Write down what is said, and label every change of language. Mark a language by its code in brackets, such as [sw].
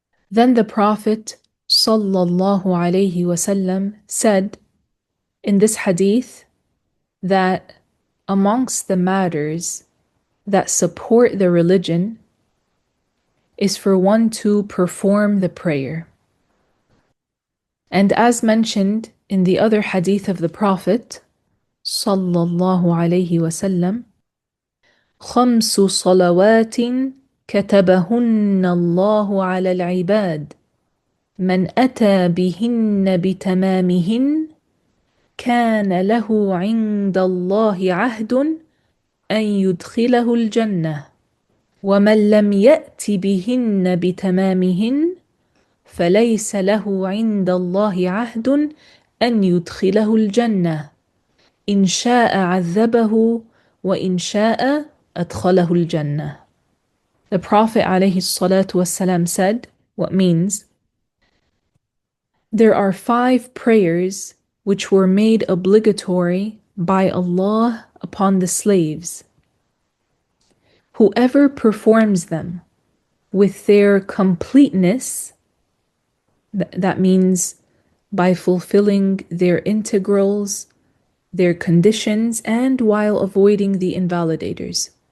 [en] Then the Prophet sallallahu alaihi wasallam said in this hadith that amongst the matters that support the religion is for one to perform the prayer. And as mentioned in the other hadith of the Prophet sallallahu alaihi wasallam, [ar] خمس صلوات كتبهن الله على العباد من أتى بهن بتمامهن كان له عند الله عهد أن يدخله الجنة ومن لم يأت بهن بتمامهن فليس له عند الله عهد أن يدخله الجنة إن شاء عذبه وإن شاء أدخله الجنة. [en] The Prophet ﷺ said, what means, there are 5 prayers which were made obligatory by Allah upon the slaves. Whoever performs them with their completeness, that means by fulfilling their integrals, their conditions, and while avoiding the invalidators.